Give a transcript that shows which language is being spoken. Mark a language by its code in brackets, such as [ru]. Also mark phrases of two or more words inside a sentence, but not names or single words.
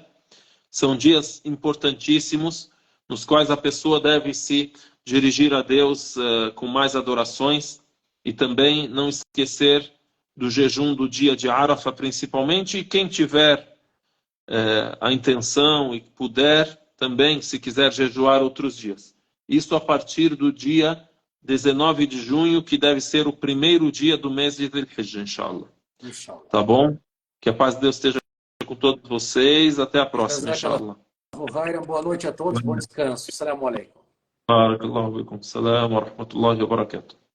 [pt] São dias importantíssimos, nos quais a pessoa deve se dirigir a Deus com mais adorações e também não esquecer do jejum do dia de Arafah principalmente, e quem tiver a intenção e puder também, se quiser jejuar outros dias. Isso a partir do dia 19 de junho, que deve ser o primeiro dia do mês de Dhul-Hijjah, inshallah. Tá bom? Que a paz de Deus esteja com todos vocês. Até a próxima, inshallah. Boa noite a todos, bom descanso. [ar] السلام عليكم. بارك الله فيكم. سلام ورحمة الله وبركاته.